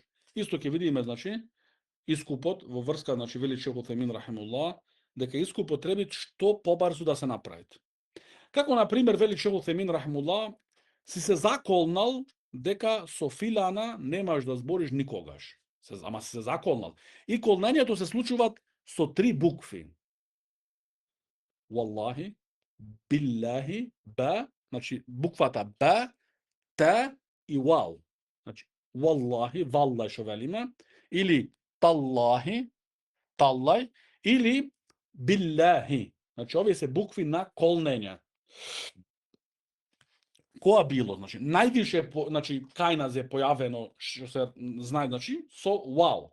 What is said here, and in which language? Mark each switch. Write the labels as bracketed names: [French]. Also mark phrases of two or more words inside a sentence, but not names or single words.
[Macedonian] Исто ќе видиме, значи, искупот во врска, значи, вели Шейх Утемин рахимуллах, дека искупот треба што побарзо да се направи. Како, например, вели Шейх Утемин рахимуллах, си се заколнал дека со филана немаш да збориш никогаш. Ама си се заколнал. И колнењето се случуваат со три букви. [Arabic] والله، بالله، با, [Macedonian] значи буквата ба, та и вал. Значи, валлахи, валлај шо велиме, или таллахи, таллај, или биллахи. Значи, овие се букви на колнење. Која било, значи, највише, значи, кај нас е појавено, што се знае, значи, со вал.